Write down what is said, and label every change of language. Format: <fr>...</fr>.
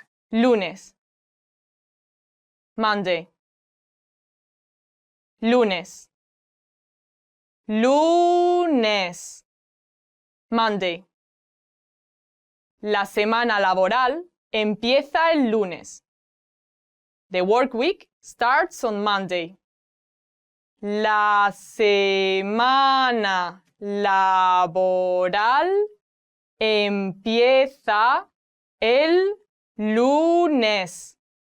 <es>Lunes. Monday. Lunes. Lunes. Monday. La semana laboral empieza el lunes.</es> <en>The work week starts on Monday.</en> <es>La semana laboral empieza el lunes.</es>